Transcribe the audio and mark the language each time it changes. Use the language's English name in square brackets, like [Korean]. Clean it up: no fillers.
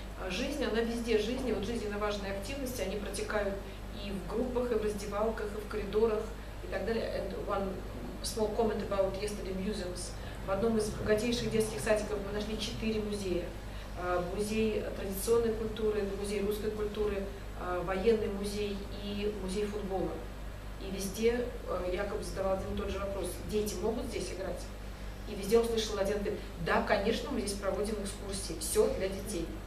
[Russian] Жизнь, она везде жизнь, вот жизненно важные активности, они протекают и в группах, и в раздевалках, и в коридорах, и так далее. [English] And one small comment about yesterday museums. [Russian] В одном из богатейших детских садиков мы нашли 4 музея. Музей традиционной культуры, музей русской культуры, военный музей и музей футбола. И везде Якоб задавал один и тот же вопрос: дети могут здесь играть? И везде услышал один ответ: да, конечно, мы здесь проводим экскурсии, все для детей.